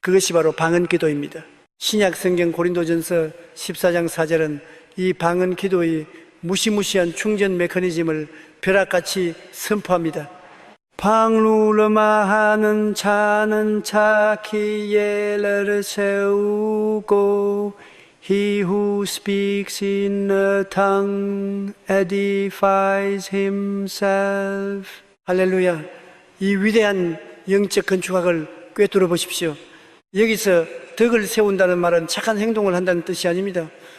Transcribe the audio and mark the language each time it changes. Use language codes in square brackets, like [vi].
[ko] 그것이 바로 방언 기도입니다. 신약 성경 고린도전서 14장 4절은 이 방언 기도의 무시무시한 충전 메커니즘을 벼락같이 선포합니다. 방루르마하는 자는 자기 예를 세우고 [en] He who speaks in a tongue edifies himself. [ko] 할렐루야. 이 위대한 영적 건축학을 꿰뚫어 보십시오. 여기서 덕을 세운다는 말은 착한 행동을 한다는 뜻이 아닙니다.